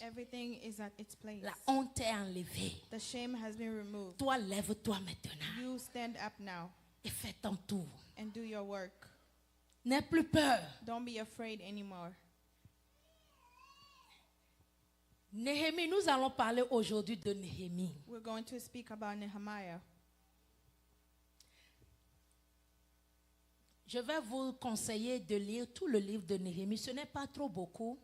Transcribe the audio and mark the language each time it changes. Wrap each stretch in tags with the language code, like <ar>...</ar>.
<en>Everything is at its place.</en> <fr>La honte est enlevée.</fr> <en>The shame has been removed.</en> <fr>Toi, lève-toi maintenant</fr> <en>You stand up now</en> <fr>et fais ton tour.</fr> <en>and do your work.</en> <fr>N'aie plus peur.</fr> <en>Don't be afraid anymore.</en> <fr>Néhémie, nous allons parler aujourd'hui de Néhémie.</fr> <en>We're going to speak about Nehemiah.</en> <fr>Je vais vous conseiller de lire tout le livre de Néhémie. Ce n'est pas trop beaucoup,</fr>